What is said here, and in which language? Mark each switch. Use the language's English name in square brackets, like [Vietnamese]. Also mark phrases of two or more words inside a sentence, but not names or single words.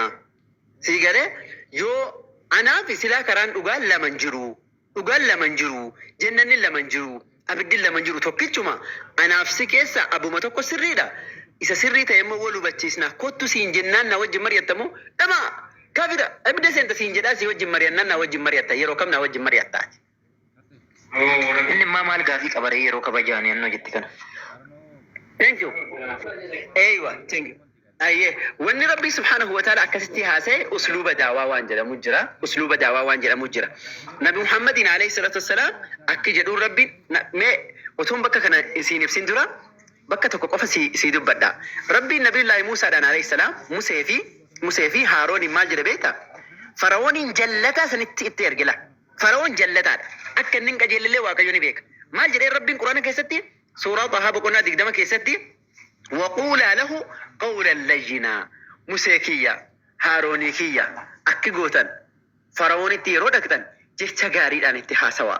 [Oromo] Sii galee yoo anaaf silaa karaan dhugaan lama jiru jannanni lama jiru abiddi lama jiru tokkichuma anaaf si keessa abuma tokko sirriidha. Isa sirrii ta'e immoo wal hubachiisna kottu siin jennaan na wajjin mari'attamu dhama kaafira abidda seenta siin jedhaa si wajjin mari'annaan na wajjin mari'atta yeroo kam na wajjin mari'attaati. Inni maal gaafii qabaree yeroo kabajaan yennoo jetti kana. [English] Thank you. Thank you. [Oromo] Wanni Rabbi [Arabic] سبحانه وتعالى [Oromo] akkasitti haasa'e usluuba daawaa waan jedhamu jira. Nabi Muhammadin [Arabic] عليه الصلاة والسلام [Oromo] akki jedhuun Rabbiin mee otoon bakka kana isiin ibsin dura bakka tokko qofa si dubbadha. Rabbiin Nabiyullaahi Muusaadhaan [Arabic] عليه السلام [Oromo] Musee fi Haarooniin maal jedhe beektaa? Faraa'ooniin jallataa sanitti itti ergila. Faraa'oon jallataadha. Akka inni hin qajeellee Waaqayyo ni beeka. Maal jedhee Rabbiin Quraana keessatti suuraa Xahaa boqonnaa 20 keessatti [Arabic] فقولا له قولا لينا [Oromo] Musee kiyya Haaroonii kiyya akki gootan Faraa'oonitti yeroo dhaqxan jecha gaariidhaan itti haasawaa.